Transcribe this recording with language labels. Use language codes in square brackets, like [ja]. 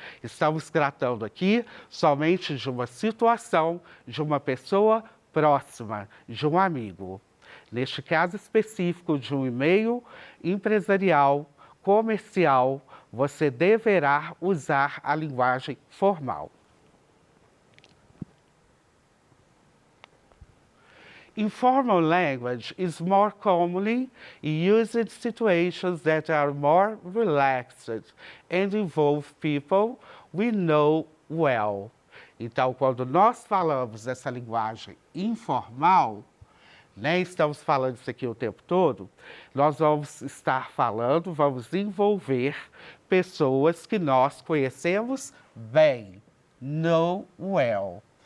[pt] Estamos tratando aqui somente de uma situação, de uma pessoa próxima, de um amigo. Neste caso específico de um e-mail empresarial, comercial, você deverá usar a linguagem formal. [en] Informal language is more commonly used in situations that are more relaxed and involve people we know well. [pt] Então, quando nós falamos dessa linguagem informal, né, estamos falando isso aqui o tempo todo, nós vamos estar falando, vamos envolver pessoas que nós conhecemos bem, [en] know well.